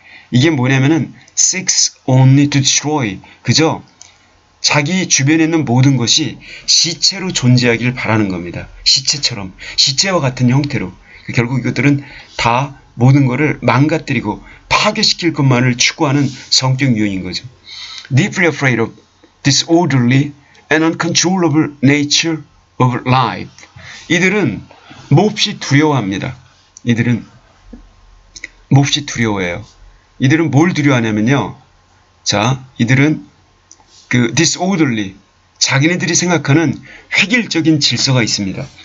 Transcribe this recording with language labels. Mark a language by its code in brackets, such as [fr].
[ko] 이게 뭐냐면은 [en] seeks only to destroy. [ko] 그저 자기 주변에 있는 모든 것이 시체로 존재하길 바라는 겁니다. 시체처럼, 시체와 같은 형태로. 결국 이것들은 다 모든 것을 망가뜨리고 파괴시킬 것만을 추구하는 성격 유형인 거죠. [en] Deeply afraid of disorderly and uncontrollable nature of life. [ko] 이들은 몹시 두려워합니다. 이들은 두려워해요. 이들은 뭘 두려워하냐면요. 자, 이들은 disorderly, 자기네들이 생각하는 획일적인 질서가 있습니다.